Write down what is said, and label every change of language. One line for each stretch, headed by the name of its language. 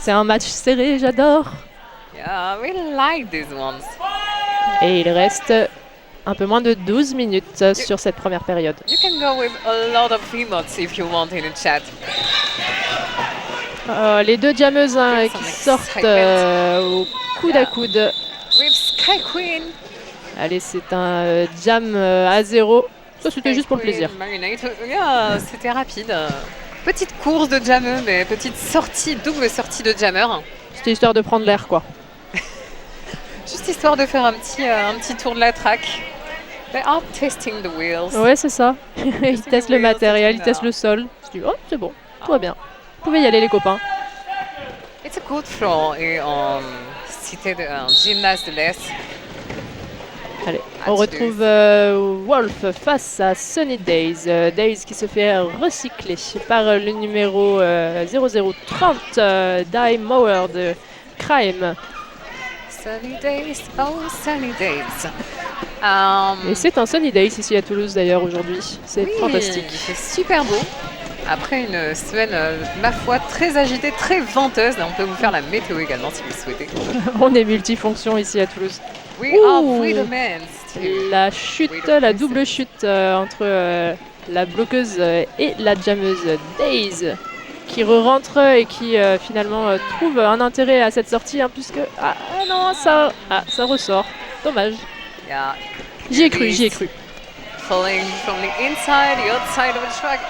French: C'est un match serré, j'adore.
English: Yeah, we like these ones.
French: Et il reste un peu moins de 12 minutes sur cette première période.
English: You can go with a lot of emotes if you want in the chat.
French: Les deux jammeuses qui sortent au coude à coude.
English: With Sky Queen.
French: Allez, c'est un jam à 0. Ça, c'était juste pour le plaisir. Yeah, c'était rapide. Petite course de jammer, mais petite sortie, double sortie de jammer. C'était histoire de prendre l'air, quoi. Juste histoire de faire un petit tour de la track.
English: They are testing the wheels.
French: Ouais, c'est ça. Ils testent le
English: wheels,
French: matériel, ils c'est testent le sol. Je dis, oh, c'est bon, tout va bien. Vous pouvez y aller, les copains.
English: It's a good floor
French: et cité de gymnase de l'Est. Allez, on retrouve Wolf face à Sunny Days. Days qui se fait recycler par le numéro 0030, Die Mower de Crime.
English: Sunny days, oh sunny days.
French: Et c'est un Sunny Days ici à Toulouse d'ailleurs aujourd'hui. C'est fantastique. C'est super beau. Après une semaine, ma foi, très agitée, très venteuse. On peut vous faire la météo également si vous le souhaitez. On est multifonction ici à Toulouse.
English: We are Freedomans.
French: La chute, la double chute entre la bloqueuse et la jammeuse Days qui re-rentre et qui finalement trouve un intérêt à cette sortie puisque non, ça ressort. Dommage.
English: Yeah.
French: J'y ai cru.
English: Falling from the inside, the outside of the track.